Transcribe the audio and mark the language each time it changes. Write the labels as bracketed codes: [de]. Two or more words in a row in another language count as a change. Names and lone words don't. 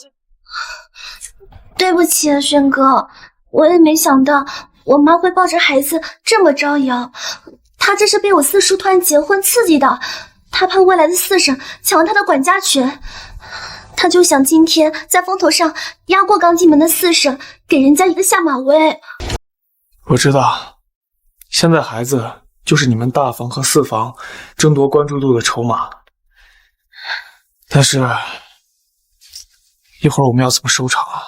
[zh] 对不起啊，軒哥，我也沒想到我媽會抱着孩子這麼招搖，她這是被我四叔突然結婚刺激的，她怕未來的四嬸搶她的管家權。他就想今天在風頭上壓過剛進門的四嬸，給人家一個下馬威。我知道，現在孩子就是你們大房和四房爭奪關注度的籌碼，但是一會兒我們要怎麼收場啊？